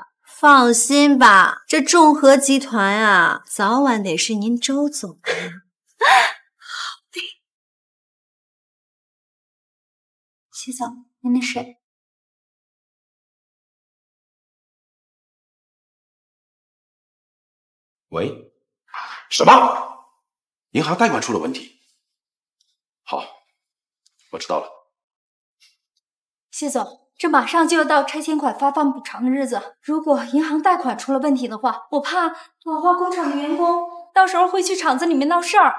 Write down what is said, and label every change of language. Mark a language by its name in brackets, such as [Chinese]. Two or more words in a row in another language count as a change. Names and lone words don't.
[Chinese] 放心吧，這眾和集團啊，早晚得是您周總的。好的。謝總，您的水。喂，什麼？銀行貸款出了問題。好，我知道了。謝總，這馬上就要到拆遷款發放補償的日子，如果銀行貸款出了問題的話，我怕老化工廠的員工到時候會去廠子裡面鬧事兒。